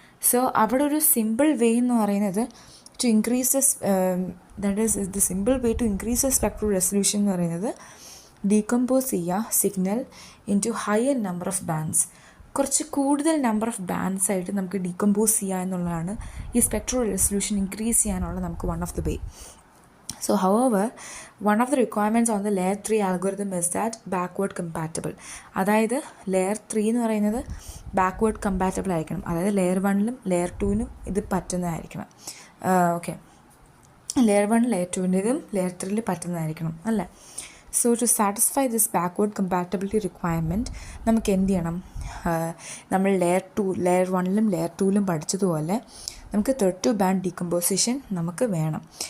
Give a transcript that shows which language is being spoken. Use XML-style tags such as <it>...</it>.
<en>so അവിടെ ഒരു simple way</en> <ml>എന്ന് പറയുന്നത്</ml> <en>To increase that is the simple way to increase the spectral resolution എന്ന് പറയുന്നത് decompose ചെയ്യുക signal into higher number of bands.</en> <ml>കുറച്ച് കൂടുതൽ നമ്പർ ഓഫ് ബാൻഡ്സ് ആയിട്ട് നമുക്ക് ഡീകമ്പോസ് ചെയ്യുക എന്നുള്ളതാണ് ഈ സ്പെക്ട്രൽ റെസൊല്യൂഷൻ ഇൻക്രീസ് ചെയ്യാനുള്ള നമുക്ക് one of the way.</ml> <en>So however, one of the requirements on the layer 3 algorithm is that backward compatible.</en> <ml>അതായത് ലെയർ 3 എന്ന് പറയുന്നത് ബാക്ക്വേർഡ് കമ്പാറ്റബിൾ ആയിരിക്കണം. അതായത് ലെയർ 1ലും ലെയർ 2നും ഇത് പറ്റുന്നതായിരിക്കണം. ഓക്കെ, ലെയർ 1 ലെയർ 2ൻ്റെതും ലെയർ 3ൽ പറ്റുന്നതായിരിക്കണം അല്ലേ.</ml> <en>so to satisfy this backward compatibility requirement</en> <ml>നമുക്ക് എന്ത് ചെയ്യണം, നമ്മൾ ലെയർ 1ലും ലെയർ 2ലും പഠിച്ചതുപോലെ നമുക്ക് 32 ബാൻഡ് ഡീകമ്പോസിഷൻ നമുക്ക് വേണം.</ml>